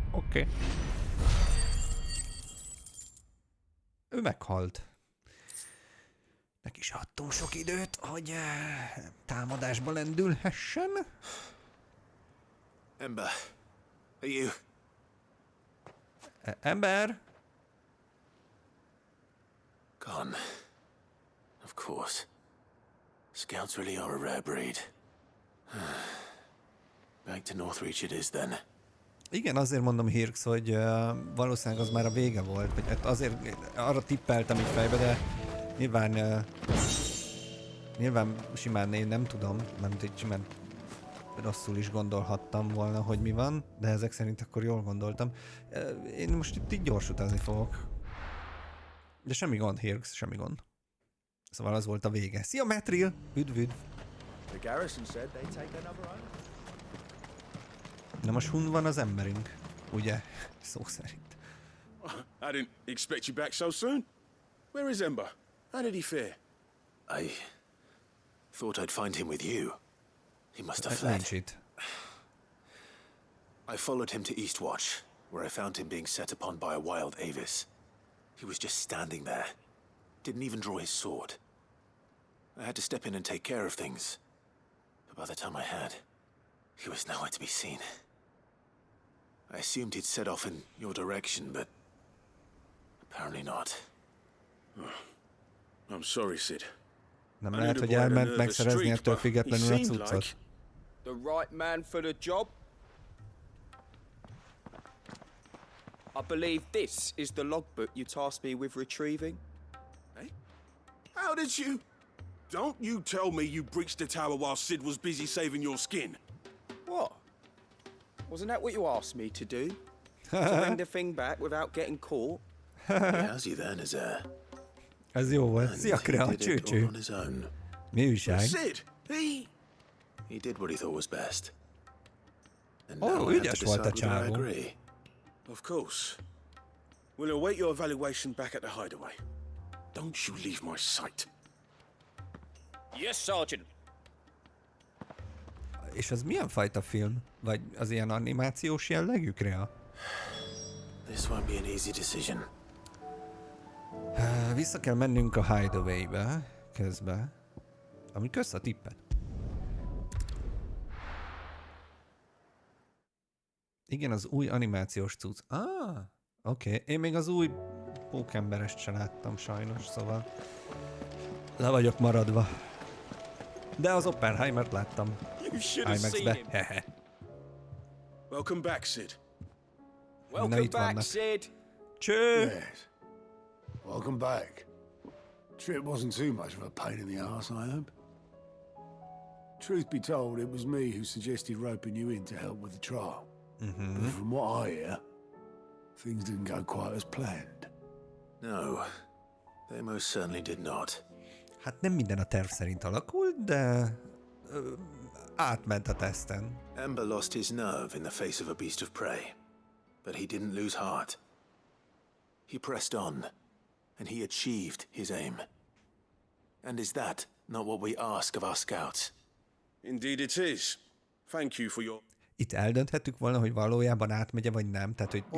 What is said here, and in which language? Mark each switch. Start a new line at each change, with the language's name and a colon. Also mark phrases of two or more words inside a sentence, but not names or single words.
Hungarian: Oké. Ő meghalt. Neki is adtunk sok időt, hogy támadásba lendülhessen. Ember,
English: are you? Ember? Gone. Of course. Scouts really are a rare breed. Back to Northreach it is then.
Hungarian: Igen, azért mondom Hirx, hogy valószínűleg az már a vége volt, vagy hát azért arra tippeltem így fejbe, de nyilván simán én nem tudom, mert így simán rosszul is gondolhattam volna, hogy mi van, de ezek szerint akkor jól gondoltam. Én most itt így gyors utazni fogok. De semmi gond, Hirx, semmi gond. Szóval az volt a vége. Szia, Matril! Üdv, üdv! Na most hun van az emberünk, ugye? Szó szerint.
English: I didn't expect you back so soon. Where is Ember? How did he fare? I thought I'd find him with you. He must have
Hungarian: Nincs
English: fled.
Hungarian: itt.
English: I followed him to Eastwatch, where I found him being set upon by a wild Avis. He was just standing there. Didn't even draw his sword. I had to step in and take care of things. But by the time I had, he was nowhere to be seen. I assumed he'd set off in your direction, but apparently not. I'm sorry, Sid.
Hungarian: Nem
English: I
Hungarian: lehet,
English: knew
Hungarian: hogy
English: the boy had a
Hungarian: elment
English: nervous
Hungarian: megszerezni
English: streak,
Hungarian: ettől
English: but he
Hungarian: függetlenül a
English: seemed
Hungarian: cuccot.
English: like The right man for the job? I believe this is the logbook you tasked me with retrieving. Eh? How did you? Don't you tell me you breached the tower while Sid was busy saving your skin. What? Wasn't that what you asked me to do? To bring the thing back without getting caught? He has you then, is there?
Hungarian: Ez jó volt.
English: And
Hungarian: Szia,
English: he
Hungarian: Krea,
English: did it all
Hungarian: cső-cső.
English: on his own.
Hungarian: Mi újság?
English: Sid, He did what he thought was best. And Oh, now I have to
Hungarian: ügyes volt a
English: decide whether I
Hungarian: csávó.
English: agree. Of course. We'll await your evaluation back at the hideaway. Don't you leave my sight. Yes, Sergeant.
Hungarian: És az milyen fajta film? Vagy az ilyen animációs jellegű, Krea?
English: This won't be an easy decision.
Hungarian: Vissza kell mennünk a Hideaway-be közben. Ami kösz a tippet. Igen, az új animációs cucc. Oké. Én még az új pókemberest se láttam sajnos, szóval le vagyok maradva. De az Oppenheimert láttam.
English: You should have seen
Hungarian: IMAX-be.
English: him. Hehe. Welcome back, Sid. Welcome
Hungarian: itt
English: back,
Hungarian: vannak.
English: Sid.
Hungarian: Cső!
English: Yes. Welcome back. Trip wasn't too much of a pain in the arse, I hope. Truth be told, it was me who suggested roping you in to help with the trial. But from what I hear, things didn't go quite as planned. No, they most certainly did not.
Hungarian: Hát nem minden a terv szerint alakult, de átment a teszten.
English: Ember lost his nerve in the face of a beast of prey, but he didn't lose heart. He pressed on, and he achieved his aim. And is that not what we ask of our scouts? Indeed it is. Thank you for your
Hungarian: Itt eldönthettük volna, hogy valójában átmegye, vagy nem, tehát hogy